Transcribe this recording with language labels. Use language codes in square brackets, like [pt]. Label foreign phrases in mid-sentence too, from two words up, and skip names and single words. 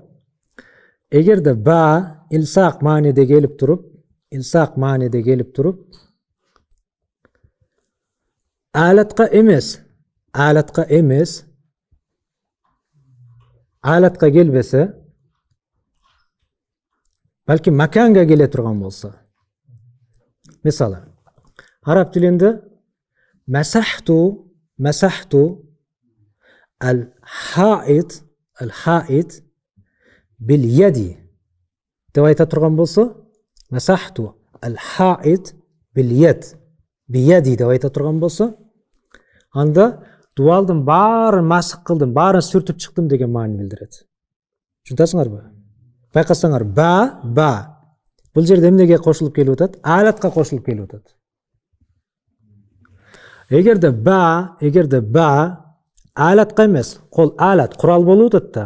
[ky] Эгерде ба илсак мааниде келип туруп, алатка келбесе, балки маканга келе турган болсо. Мисалы, араб тилинде [ar] مسحت الحائط باليد [ky] деп айта турган болсо, [ar] مسحت الحائط باليد بيدي [ky] деп айта турган болсо, анда дуалдын баарын масык кылдым, баарын сүртүп чыктым деген маани билдирет. Түшүнөсүңөрбү? Байкасаңар, ба. Бул жерде эмнеге кошулуп келип атат? Алатка кошулуп келип атат. Эгерде ба алатка эмес, кол алат, курал болуп атат да.